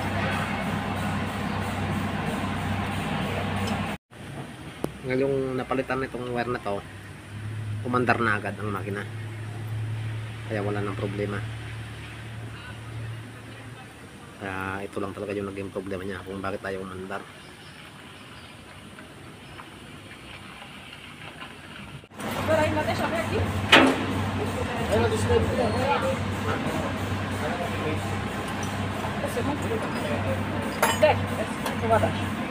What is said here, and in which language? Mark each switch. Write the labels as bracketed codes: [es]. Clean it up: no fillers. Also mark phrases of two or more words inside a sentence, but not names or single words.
[tl] Ngayong napalitan nitong wire na to, umandar na agad ang makina. Kaya wala nang problema. Kaya ito lang talaga yung naging problema niya kung bakit ayaw umandar. [pt] Agora ainda deixa ver aqui. Ela deixa ver aqui. Vai ser muito curto. Desce, desce. Vai dar.